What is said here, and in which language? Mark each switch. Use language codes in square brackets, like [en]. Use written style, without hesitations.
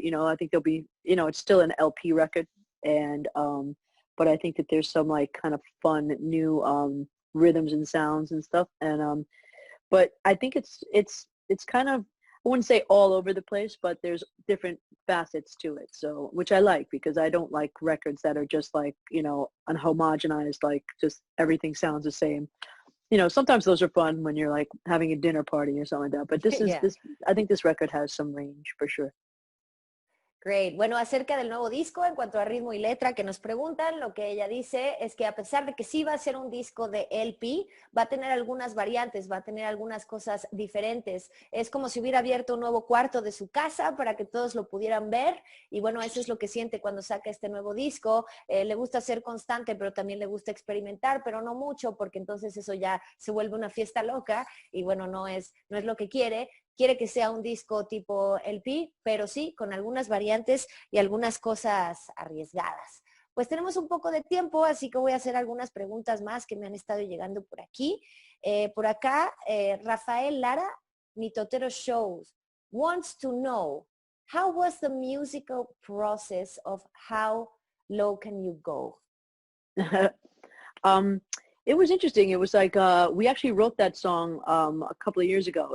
[en] You know, I think there'll be, you know, it's still an LP record, and but I think that there's some like kind of fun new rhythms and sounds and stuff, and but I think it's kind of, I wouldn't say all over the place, but there's different facets to it. So, which I like, because I don't like records that are just like, you know, unhomogenized, like just everything sounds the same. You know, sometimes those are fun when you're like having a dinner party or something like that. But this is Yeah. I think this record has some range for sure. Great. [es] Bueno, acerca del nuevo disco, en cuanto a ritmo y letra que nos preguntan, lo que ella dice es que a pesar de que sí va a ser un disco de LP, va a tener algunas variantes, va a tener algunas cosas diferentes. Es como si hubiera abierto un nuevo cuarto de su casa para que todos lo pudieran ver, y bueno, eso es lo que siente cuando saca este nuevo disco. Le gusta ser constante, pero también le gusta experimentar, pero no mucho, porque entonces eso ya se vuelve una fiesta loca, y bueno, no es lo que quiere. Quiere que sea un disco tipo LP, pero sí, con algunas variantes y algunas cosas arriesgadas. Pues tenemos un poco de tiempo, así que voy a hacer algunas preguntas más que me han estado llegando por aquí. Por acá, [en] Rafael Lara, Mitotero Shows, wants to know, how was the musical process of How Low Can You Go? It was interesting. It was like we actually wrote that song a couple of years ago.